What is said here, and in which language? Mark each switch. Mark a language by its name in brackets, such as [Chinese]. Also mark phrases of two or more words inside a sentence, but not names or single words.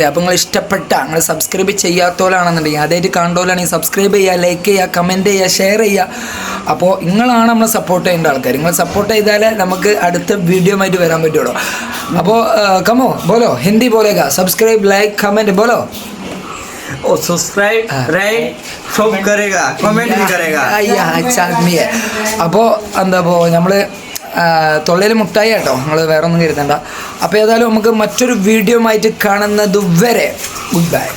[Malayalam] അപ്പോൾ നിങ്ങൾ ഇഷ്ടപ്പെട്ട നിങ്ങൾ സബ്സ്ക്രൈബ് ചെയ്യാത്തോലാണെന്നുണ്ടെങ്കിൽ അതായിട്ട് കണ്ടോലാണെങ്കിൽ സബ്സ്ക്രൈബ് ചെയ്യുക, ലൈക്ക് ചെയ്യുക, കമൻറ്റ് ചെയ്യുക, ഷെയർ ചെയ്യുക. അപ്പോൾ നിങ്ങളാണ് നമ്മളെ സപ്പോർട്ട് ചെയ്യേണ്ട ആൾക്കാർ. നിങ്ങൾ സപ്പോർട്ട് ചെയ്താലേ നമുക്ക് അടുത്ത വീഡിയോ ആയിട്ട് വരാൻ പറ്റുള്ളൂ. [Hindi] അപ്പോൾ कमो बोलो हिंदी बोलेगा [English] subscribe like comment [Hindi] बोलो [English] subscribe right [Hindi] सब करेगा कमेंट भी करेगा अच्छा आदमी है. [Malayalam] അപ്പോൾ എന്താ നമ്മൾ തൊള്ളയിൽ മുട്ടായി കേട്ടോ, നിങ്ങൾ വേറെ ഒന്നും കരുതണ്ട. അപ്പോൾ ഏതായാലും നമുക്ക് മറ്റൊരു വീഡിയോ ആയിട്ട് കാണുന്നത് വരെ [English] good bye.